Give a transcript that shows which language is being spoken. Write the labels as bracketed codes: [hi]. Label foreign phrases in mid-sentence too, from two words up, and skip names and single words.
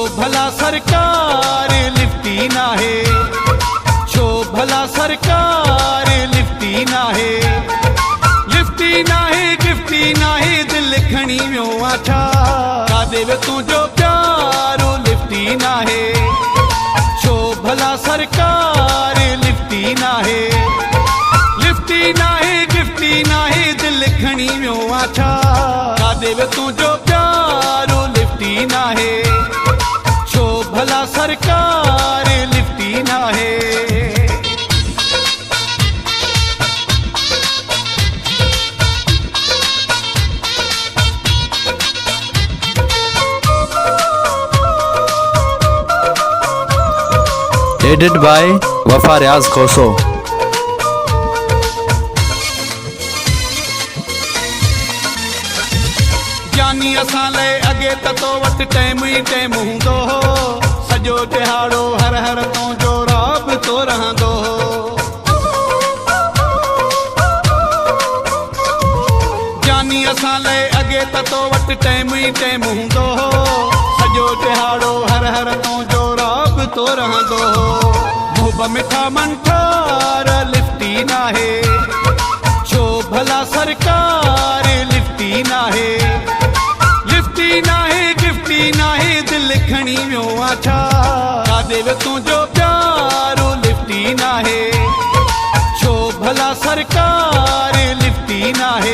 [sd] भला सरकार लिफ्टी ना है, छो भला सरकार लिफ्टी ना है। लिफ्टी ना है गिफ्टी ना है दिल खणी वियो आछा, कादे वे तुझो प्यारो लिफ्टी ना है, छो भला सरकार लिफ्टी ना है। लिफ्टी ना है गिफ्टी ना है दिल खणी वियो आछा, कादे वे तुझो प्यारो लिफ्टी ना है, छो भला सरकार लिफ्टी ना है। [en] Edit by Wafa Riaz Khoso. [sd] जानी असां लाइ अॻे त तो वटि टाइम ई टाइम हूंदो हो, सॼो दिहाड़ो हर हर तुंहिंजो राबितो रहंदो हो। जानी असां लाइ अॻे त तो वटि टाइम ई टाइम हूंदो हो, सॼो दिहाड़ो हर हर तुंहिंजो राबितो रहंदो हो। मुंहं मिठा मंठार लिफ्टी ना है, छो भला सरकार लिफ्टी ना है। लिफ्टी ना है गिफ्टी ना है दिल खणी वियो आछा, कादे वे तुझो प्यारो लिफ्टी ना है, छो भला सरकार लिफ्टी ना है।